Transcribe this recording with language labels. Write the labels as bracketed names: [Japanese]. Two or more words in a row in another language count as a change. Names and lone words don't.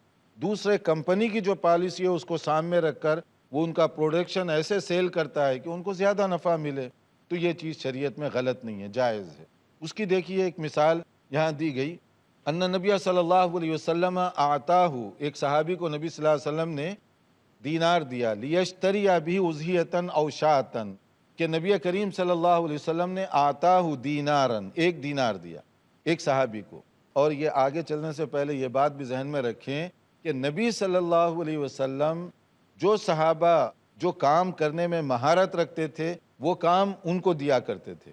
[Urdu] دوسرے کمپنی کی جو پالیسی ہے اس کو سامنے رکھ کر وہ ان کا پروڈکشن ایسے سیل کرتا ہے کہ ان کو زیادہ نفع ملے، تو یہ چیز شریعت میں غلط نہیں ہے، جائز ہے۔ اس کی دیکھیے ایک مثال یہاں دی گئی، [Arabic] ان نبی صلی اللہ علیہ وسلم آتاہ، [Urdu] ایک صحابی کو نبی [Arabic] صلی اللہ علیہ وسلم [Urdu] نے دینار دیا، [Arabic] لیشتری بھی اضحیتن او شاتن، [Urdu] کہ نبی کریم [Arabic] صلی اللہ علیہ وسلم [Urdu] نے [Arabic] آتاہ دینارن، [Urdu] ایک دینار دیا ایک صحابی کو۔ اور یہ آگے چلنے سے پہلے یہ بات بھی ذہن میں رکھیں کہ نبی [Arabic] صلی اللہ علیہ وسلم [Urdu] جو صحابہ جو کام کرنے میں مہارت رکھتے تھے وہ کام ان کو دیا کرتے تھے۔